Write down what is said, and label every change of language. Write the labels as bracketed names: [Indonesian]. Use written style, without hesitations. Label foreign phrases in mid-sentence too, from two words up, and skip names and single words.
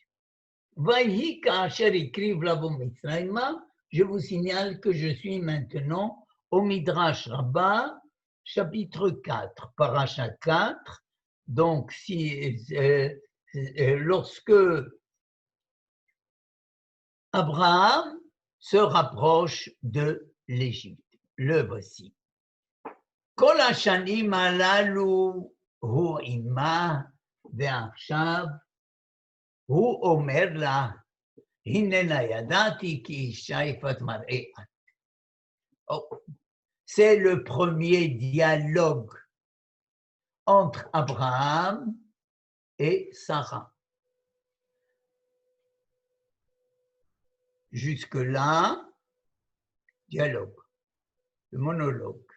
[French] Je vous signale que je suis maintenant au Midrash Rabbah, chapitre 4, paracha 4. Donc, lorsque Abraham se rapproche de l'Égypte. Le voici. [Hebrew] כל השנים הללו הוא עמה ועכשיו הוא אומר לה הנה נא ידעתי כי אשה יפת מראה את. [French] C'est le premier dialogue entre Abraham et Sarah. Jusque-là, dialogue, le monologue.